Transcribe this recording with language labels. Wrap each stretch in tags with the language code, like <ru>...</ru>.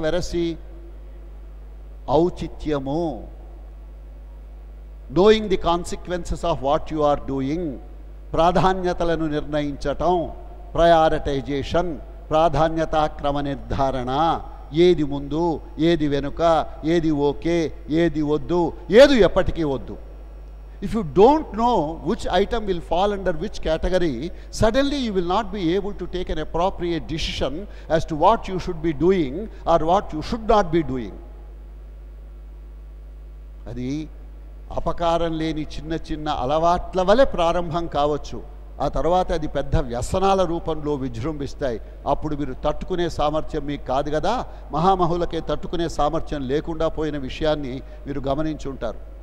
<te>వెరసి ఔచిత్యము,</te> <en>knowing the consequences of what you are doing,</en> <te>ప్రాధాన్యతలను నిర్ణయించటం, prioritisation, ప్రాధాన్యతా క్రమ నిర్ధారణ, ఏది ముందు ఏది వెనుక, ఏది ఓకే ఏది వద్దు, ఏది ఎప్పటికీ వద్దు.</te> <en>If you don't know which item will fall under which category, suddenly you will not be able to take an appropriate decision as to what you should be doing or what you should not be doing.</en> <te>అది అపకారం లేని చిన్న చిన్న అలవాట్ల వలె ప్రారంభం కావచ్చు, ఆ తర్వాత అది పెద్ద వ్యసనాల రూపంలో విజృంభిస్తాయి. అప్పుడు మీరు తట్టుకునే సామర్థ్యం మీకు కాదు కదా. మహామహులకే తట్టుకునే సామర్థ్యం లేకుండా పోయిన విషయాన్ని మీరు గమనించుంటారు.</te>